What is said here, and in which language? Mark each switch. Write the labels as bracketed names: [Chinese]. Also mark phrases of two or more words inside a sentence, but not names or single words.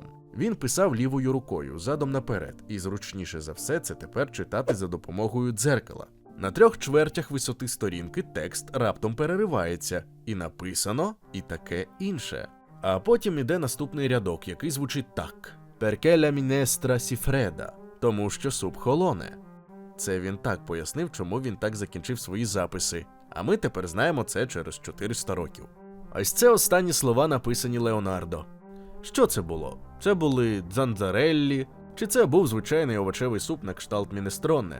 [Ukrainian] Він писав лівою рукою, задом наперед, і зручніше за все це тепер читати за допомогою дзеркала. На 3/4 висоти сторінки текст раптом переривається, і написано, і таке інше. А потім іде наступний рядок, який звучить так: [Italian] «Perché la minestra si fredda», [Ukrainian] тому що суп холоне. Це він так пояснив, чому він так закінчив свої записи, а ми тепер знаємо це через 400 років. Ось це останні слова, написані Леонардо. Що це було? Це були дзанзареллі, чи це був звичайний овочевий суп на кшталт мінестроне?